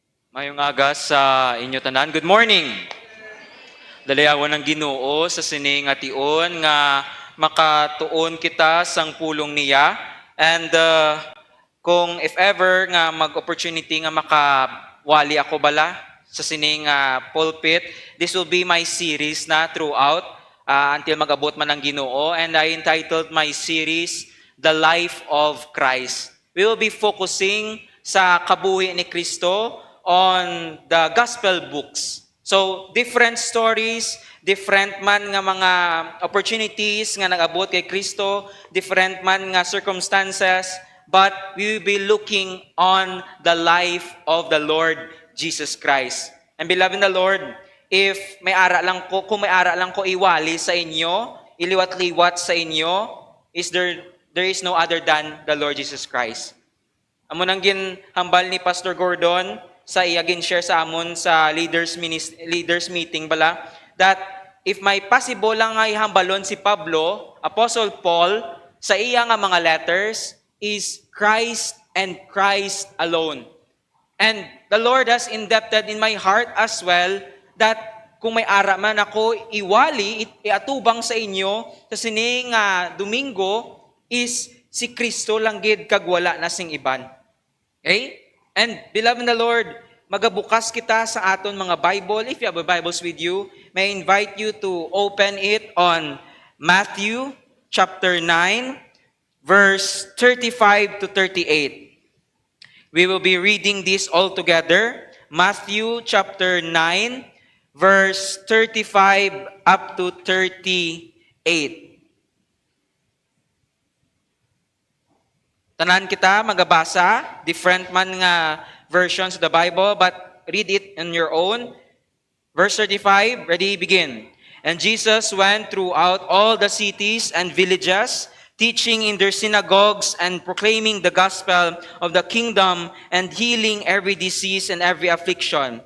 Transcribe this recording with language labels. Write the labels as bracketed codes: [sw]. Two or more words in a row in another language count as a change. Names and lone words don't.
[hil] Mayong aga sa inyo tanan. [en] Good morning. [hil] Dalayawan ng Ginoo sa sining ation nga makatuon kita sang pulong niya. And kung [en] if ever [hil] nga mag-opportunity nga makawali ako bala sa sining pulpit, [en] this will be my series [hil] na [en] throughout until [hil] mag-abot man ng Ginoo. [en] And I entitled my series, The Life of Christ. We will be focusing [hil] sa kabuhi ni Kristo [en] on the gospel books. So, different stories, different [hil] man nga mga [en] opportunities [hil] nga nag-abot kay Kristo, [en] different [hil] man nga [en] circumstances, but we will be looking on the life of the Lord Jesus Christ. And beloved in the Lord, [hil] if may ara lang ko, kung may ara lang ko iwali sa inyo, iliwat-liwat sa inyo, [en] there is no other than the Lord Jesus Christ. [hil] Amo nang ginhambal ni Pastor Gordon sa iyagin share sa amon sa [en] leaders meeting [hil] bala that if may possible lang nga ihambalon si Pablo, Apostle Paul, sa iya nga mga [en] letters is Christ and Christ alone. And the Lord has indebted in my heart as well that [hil] kung may ara man ako iwali, iatubang sa inyo sa sining Domingo is si Kristo lang gid kag wala na sing iban. [en] Okay? And beloved in the Lord, [hil] magabukas kita sa aton mga Bible. [en] If you have a Bibles with you, may I invite you to open it on Matthew chapter 9, verse 35 to 38. We will be reading this all together. Matthew chapter 9, verse 35 up to 38. [hil] Tanan kita magabasa, [en] different [hil] man nga [en] versions of the Bible, but read it on your own. Verse 35, ready, begin. And Jesus went throughout all the cities and villages, teaching in their synagogues and proclaiming the gospel of the kingdom and healing every disease and every affliction.